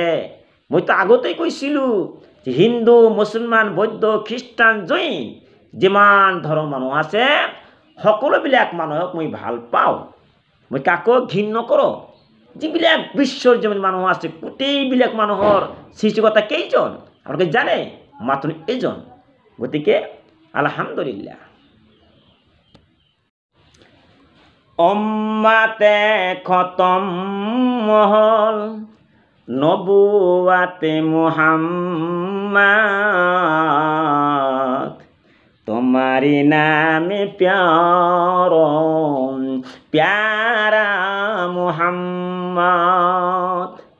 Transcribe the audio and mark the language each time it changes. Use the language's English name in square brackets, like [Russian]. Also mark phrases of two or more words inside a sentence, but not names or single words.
[Assamese] মইতো আগতেই কৈছিলো যে হিন্দু, মুছলমান, বৌদ্ধ, খ্ৰীষ্টান, জৈন যিমান ধৰ্মৰ মানুহ আছে সকলোবিলাক মানুহক মই ভাল পাওঁ, মই কাকো ঘৃণ নকৰোঁ। যিবিলাক বিশ্বৰ যিমান মানুহ আছে গোটেইবিলাক মানুহৰ সৃষ্টিকৰ্তা কেইজন আপোনালোকে জানে? মাত্ৰ এজন। গতিকে আলহামদুলিল্লাহ। [Urdu] امتے ختم ہوا نبوتے محمد، تمہاری نامے پیارا محمد.